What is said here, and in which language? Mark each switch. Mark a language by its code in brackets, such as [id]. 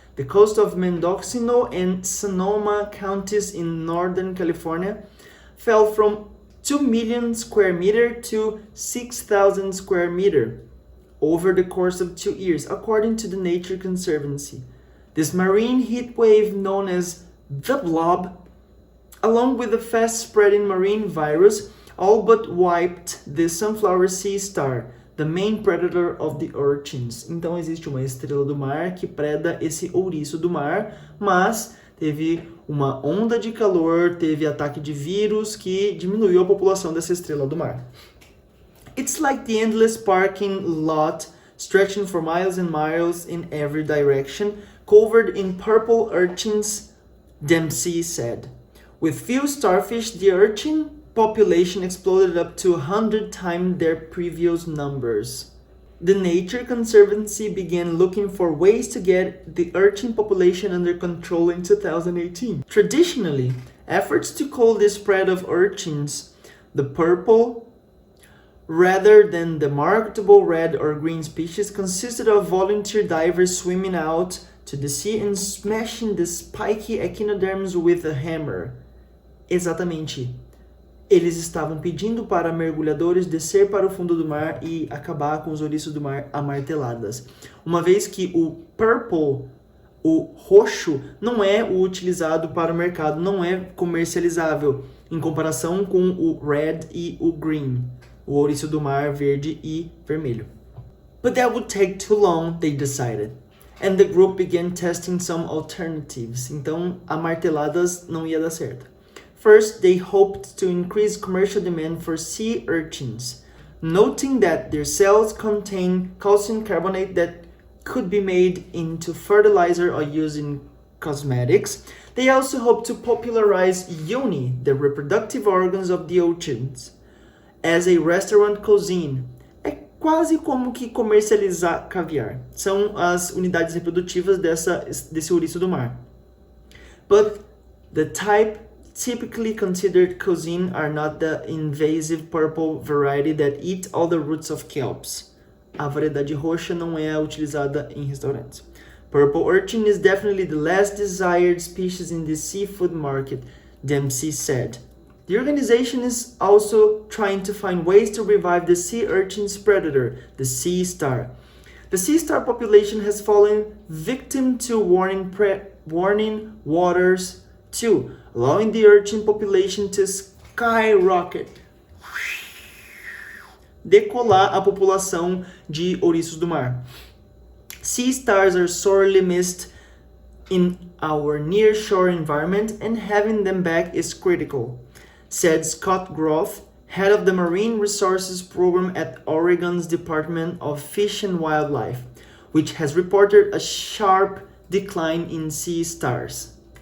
[en] the coast of Mendocino and Sonoma counties in Northern California fell from 2 million square meter to 6,000 square meter over the course of 2 years, according to the Nature Conservancy. This marine heat wave, known as the blob, along with the fast-spreading marine virus, all but wiped the sunflower sea star, the main predator of the urchins. [pt] Então existe uma estrela do mar que preda esse ouriço do mar, mas teve uma onda de calor, teve ataque de vírus que diminuiu a população dessa estrela do mar. [en] It's like the endless parking lot stretching for miles and miles in every direction, covered in purple urchins, Dempsey said. With few starfish, the urchin population exploded up to 100 times their previous numbers. The Nature Conservancy began looking for ways to get the urchin population under control in 2018. Traditionally, efforts to cull the spread of urchins, the purple, rather than the marketable red or green species, consisted of volunteer divers swimming out to the sea and smashing the spiky echinoderms with a hammer. [pt] Exatamente. Eles estavam pedindo para mergulhadores descer para o fundo do mar e acabar com os ouriços do mar a marteladas. Uma vez que o purple, o roxo, não é o utilizado para o mercado, não é comercializável, em comparação com o red e o green, o ouriço do mar verde e vermelho. [en] But that would take too long, they decided. And the group began testing some alternatives. [pt] Então, a marteladas não ia dar certo. [en] First, they hoped to increase commercial demand for sea urchins, noting that their cells contain calcium carbonate that could be made into fertilizer or used in cosmetics. They also hoped to popularize yoni, the reproductive organs of the urchins, as a restaurant cuisine. [pt] É quase como que comercializar caviar. São as unidades reprodutivas desse ouriço do mar. [en] But the type typically considered cuisine are not the invasive purple variety that eat all the roots of kelps. [pt] A variedade roxa não é utilizada em restaurantes. [en] Purple urchin is definitely the less desired species in the seafood market, Dempsey said. The organization is also trying to find ways to revive the sea urchin's predator, the sea star. The sea star population has fallen victim to warning waters too, allowing the urchin population to skyrocket. [pt] Decolar a população de ouriços do mar. [en] Sea stars are sorely missed in our near-shore environment, and having them back is critical, said Scott Groth, head of the Marine Resources Program at Oregon's Department of Fish and Wildlife, which has reported a sharp decline in sea stars.